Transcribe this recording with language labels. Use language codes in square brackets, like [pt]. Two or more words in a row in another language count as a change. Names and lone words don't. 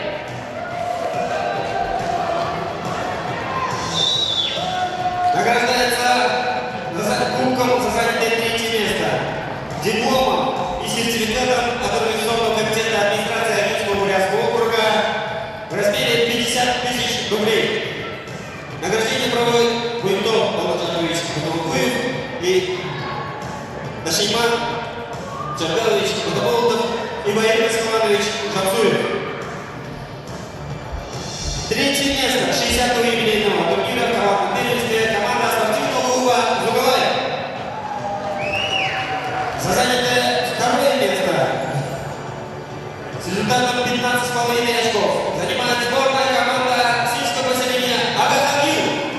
[ru] Награждается кубком за занятое третье место, дипломом и сертификатом от организационного комитета администрации Агитского бурятского округа в размере 50 тысяч рублей. Награждение проводит Буйнтов Балатанович Баталкуев и Дашиман Чаргалович Батаболотов и Валерий Иванович Жабзуев. Третье место 60-го юбилейного турнира в командном первенстве команда спортивного клуба «Зугалай». За занятое второе место с результатом 15,5 очков занимает сборная команда сельского поселения Агахангил.